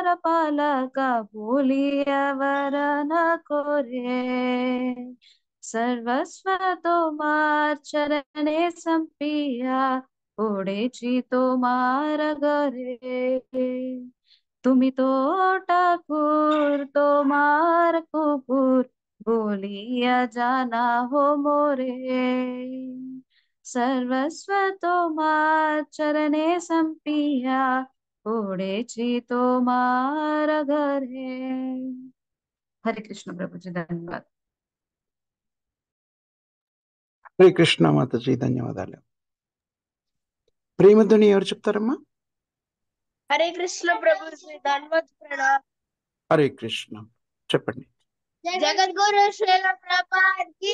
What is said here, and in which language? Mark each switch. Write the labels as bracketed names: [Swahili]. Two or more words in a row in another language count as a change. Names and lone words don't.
[Bangla] পালকা বলিয়া বরণ করে সর্বস্ব তোমার চরণে সম্পিয়া পড়েছি তোমার ঘরে তুমি তো ঠাকুর তোমার কুকুর বলিয়া জানা হো মোরে সর্বস্ব তোমার চরণে সম্পিয়া পড়েছি তোমার ঘরে হরে কৃষ্ণ [Telugu] ప్రభుజీ ధన్యవాదాలు హరే కృష్ణ మాతాజీ ధన్యవాదాలు. ప్రేమధ్వని ఎవరు చెప్తారమ్మా? హరే కృష్ణ ప్రభుజీ ధన్యవాద ప్రణామ్. హరే కృష్ణ చెప్పండి. జగద్గురు శ్రీల ప్రభుపాద్ కి